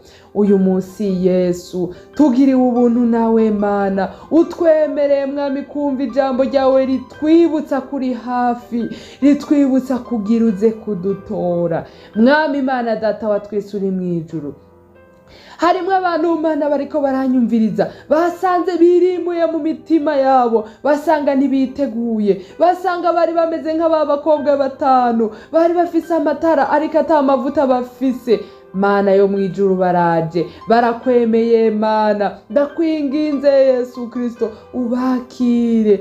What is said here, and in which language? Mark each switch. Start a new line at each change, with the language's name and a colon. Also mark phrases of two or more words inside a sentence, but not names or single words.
Rundi: Uyu munsi Yesu tugiriwe ubuntu nawe Mana, utwemereye mwami kumva ijambo ryawe ritwibutsa kuri hafi, ritwibutsa kugira uze kudutora. Mwami Imana Data wa twese uri mu ijuru, harimo abantu Mana bariko baranyumviriza, basanze birimbuye mu mitima yabo, basanga ntibiteguye, basanga bari bameze nk'abakobwa 5 bari bafise amatara ariko ata mavuta bafise. Mana yo mu ijuru baraje, barakwemeye Mana, ndakwinginze Yesu Kristo ubakire.